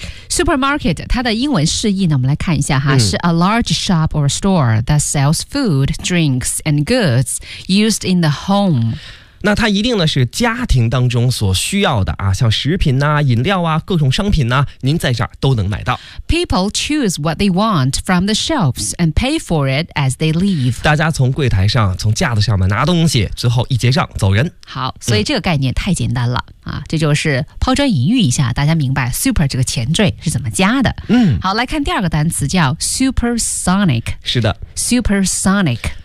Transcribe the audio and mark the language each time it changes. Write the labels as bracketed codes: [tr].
[en] Supermarket [zh] 它的英文释义呢我们来看一下哈、是 [en] a large shop or store that sells food, drinks, and goods used in the home。 [zh] 那它一定呢是家庭当中所需要的啊，像食品啊、饮料啊、各种商品啊，您在这儿都能买到。 [en] People choose what they want from the shelves and pay for it as they leave。 [zh] 大家从柜台上、从架子上面拿东西，之后一结账走人。好，所以这个概念太简单了、这就是抛砖引玉一下，大家明白 super 这个前缀是怎么加的。嗯，好，来看第二个单词叫 supersonic。是的 [en] ，supersonic。